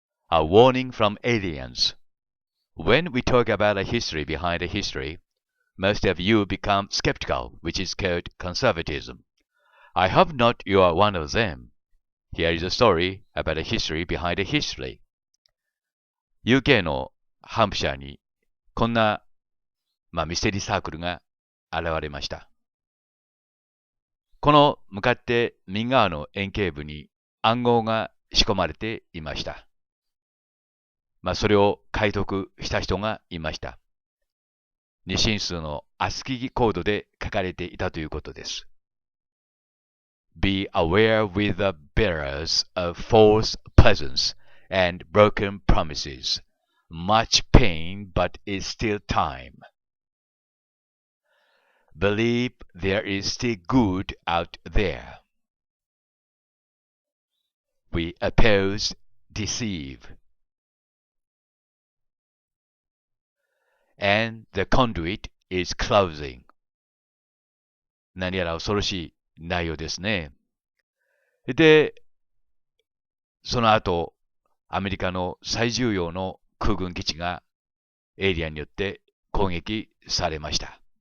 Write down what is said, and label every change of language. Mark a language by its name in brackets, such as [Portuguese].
[English] A warning from aliens. When we talk about a history behind a history, most of you become skeptical, which is called conservatism. I hope not you are one of them. Here is a story about a history behind a history. [Japanese] UK のハンプシャーにこんな、ミステリーサークルが現れました。この向かって右側の円形部に暗号が仕込まれていました。それを解読した人がいました。二進数のASCIIコードで書かれていたということです。 [English] Be aware with the bearers of false presence and broken promises. Much pain, but is still time. Believe there is still good out there. We oppose, deceive. And the conduit is closing. [Japanese] 何やら恐ろしい内容ですね。で、その後、アメリカの最重要の空軍基地がエイリアンによって攻撃されました。